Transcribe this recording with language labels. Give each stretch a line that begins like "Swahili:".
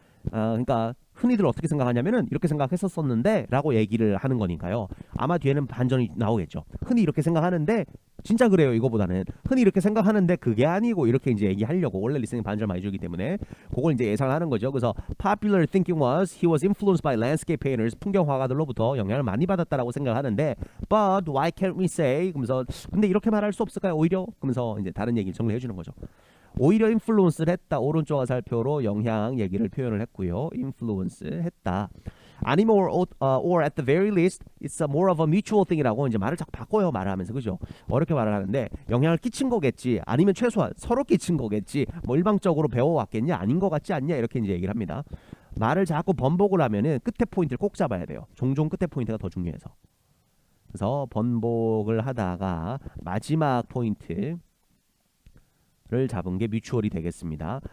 Korean: 그러니까 흔히들 어떻게 생각하냐면은 이렇게 생각했었었는데 라고 얘기를 하는 거니까요. 아마 뒤에는 반전이 나오겠죠. 흔히 이렇게 생각하는데 진짜 그래요. 이거보다는 흔히 이렇게 생각하는데 그게 아니고 이렇게 이제 얘기하려고 원래 리스닝 반전 많이 주기 때문에 그걸 이제 예상하는 거죠. 그래서
English: popular thinking was he was influenced by landscape painters
Korean: 풍경화가들로부터 영향을 많이 받았다라고 생각하는데
English: but why can't we say
Korean: 그러면서 근데 이렇게 말할 수 없을까요? 오히려 그러면서 이제 다른 얘기를 정리해 주는 거죠. 오히려 인플루언스를 했다. 오른쪽 화살표로 영향 얘기를 표현을 했고요. 인플루언스 했다. 아니면
English: or at the very least it's more of a mutual thing
Korean: 이라고 이제 말을 자꾸 바꿔요. 말을 하면서 그죠? 어렵게 말을 하는데 영향을 끼친 거겠지. 아니면 최소한 서로 끼친 거겠지. 뭐 일방적으로 배워왔겠냐? 아닌 것 같지 않냐? 이렇게 이제 얘기를 합니다. 말을 자꾸 번복을 하면은 끝에 포인트를 꼭 잡아야 돼요. 종종 끝에 포인트가 더 중요해서. 그래서 번복을 하다가 마지막 포인트 를 잡은 게 뮤추얼이 되겠습니다.